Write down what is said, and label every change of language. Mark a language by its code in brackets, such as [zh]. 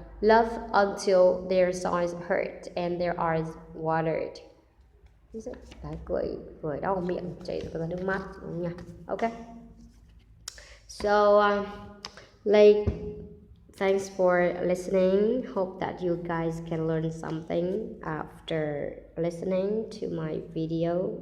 [en] Laugh until their eyes hurt and their eyes watered. [vi] Đấy, cười đau miệng, chảy ra nước mắt, đúng không nhỉ? [en] Ok. So, like, thanks for listening. Hope that you guys can learn something after listening to my video.